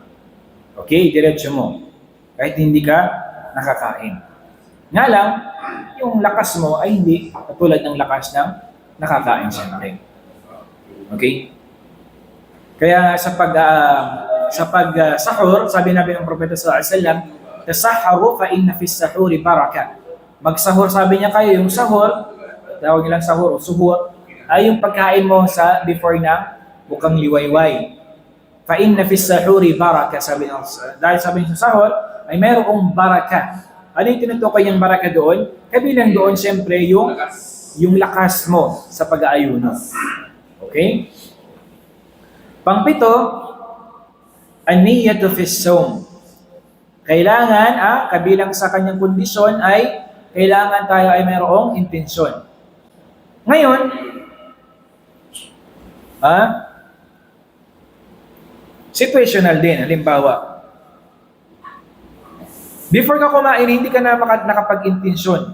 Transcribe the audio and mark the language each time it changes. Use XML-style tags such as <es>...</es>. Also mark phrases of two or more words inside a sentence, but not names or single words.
<tl>Okay? Idiretso mo. Kahit hindi ka nakakain. Nga lang, yung lakas mo ay hindi katulad ng lakas ng nakakain siyempre. Okay? Kaya sa sahur, sabi nabi ng Propeta</tl> <ar>صلى الله عليه وسلم تسحروا فإن في السحور بركة."</ar> <tl>Magsahur, sabi niya kayo, yung sahur, tawag nilang sahur o suhur, ay yung pagkain mo sa before na bukang liwayway.</tl> <ar>فإن في السحور بركة,</ar> <tl>dahil sabi niya sa sahur, ay mayroong baraka. Ano yung tinutukoy niyang baraka doon? Kabilang doon, siyempre, yung lakas mo sa pag-aayuno. Okay? Pangpito,</tl> <ar>النية في الصوم.</ar> <tl>Kailangan, kabilang sa kanyang kondisyon ay kailangan tayo ay mayroong intensyon. Ngayon, situational din. Halimbawa, before ka kumain, hindi ka na nakapag-intensyon.</tl>